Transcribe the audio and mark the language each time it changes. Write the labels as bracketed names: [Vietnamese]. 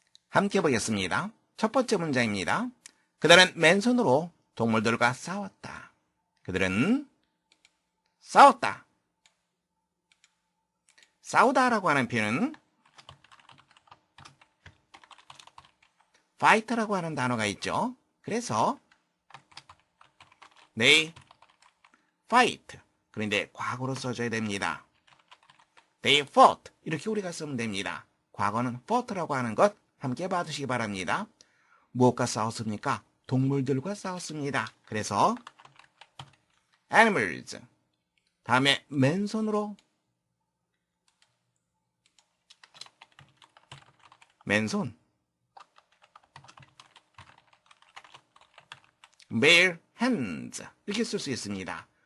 [Korean] 함께 보겠습니다. 첫 번째 문장입니다. 그들은 맨손으로 동물들과 싸웠다. 그들은 싸웠다. 싸우다라고 하는 표현은 fight라고 하는 단어가 있죠. 그래서 [English] they fight. [Korean] 그런데 과거로 써줘야 됩니다. [English] They fought. [Korean] 이렇게 우리가 쓰면 됩니다. 과거는 fought라고 하는 것 함께 봐두시기 바랍니다. 무엇과 싸웠습니까? 동물들과 싸웠습니다. 그래서 animals. 다음에 맨손으로 맨손 bare hands 이렇게 쓸 수 있습니다.